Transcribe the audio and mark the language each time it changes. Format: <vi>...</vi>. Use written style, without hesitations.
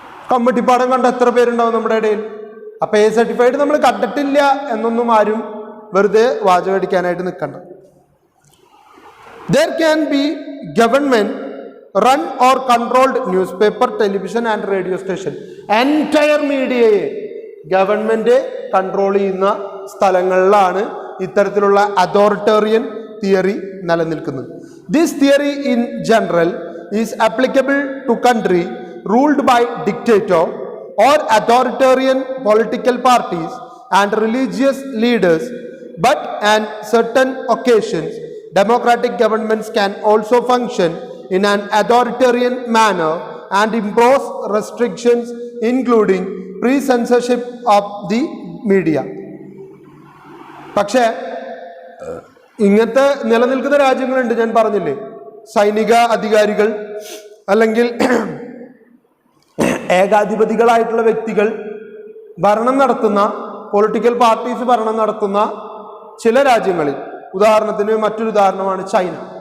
<ml>കമ്മട്ടിപ്പാടം കണ്ട എത്ര പേരുണ്ടാവും നമ്മുടെ ഇടയിൽ? അപ്പൊ A സർട്ടിഫൈഡ് നമ്മൾ കണ്ടിട്ടില്ല എന്നൊന്നും ആരും വെറുതെ വാചകടിക്കാനായിട്ട് നിൽക്കണ്ട.</ml> <en>There can be government run or controlled news paper, television and radio station.</en> <ml>Entire മീഡിയയെ government control ചെയ്യുന്ന സ്ഥലങ്ങളിലാണ് ഇത്തരത്തിലുള്ള അതോറിറ്റേറിയൻ തിയറി നിലനിൽക്കുന്നത്.</ml> <en>This theory in general is applicable to country ruled by dictator or authoritarian political parties and religious leaders, but on certain occasions democratic governments can also function in an authoritarian manner and impose restrictions including pre-censorship of the media.</en> <ml>പക്ഷേ ഇങ്ങനത്തെ നിലനിൽക്കുന്ന രാജ്യങ്ങളുണ്ട്. ഞാൻ പറഞ്ഞില്ലേ, സൈനിക അധികാരികൾ അല്ലെങ്കിൽ ഏകാധിപതികളായിട്ടുള്ള വ്യക്തികൾ ഭരണം നടത്തുന്ന, പൊളിറ്റിക്കൽ പാർട്ടീസ് ഭരണം നടത്തുന്ന ചില രാജ്യങ്ങളിൽ, ഉദാഹരണത്തിന് മറ്റൊരു ഉദാഹരണമാണ് ചൈന.</ml>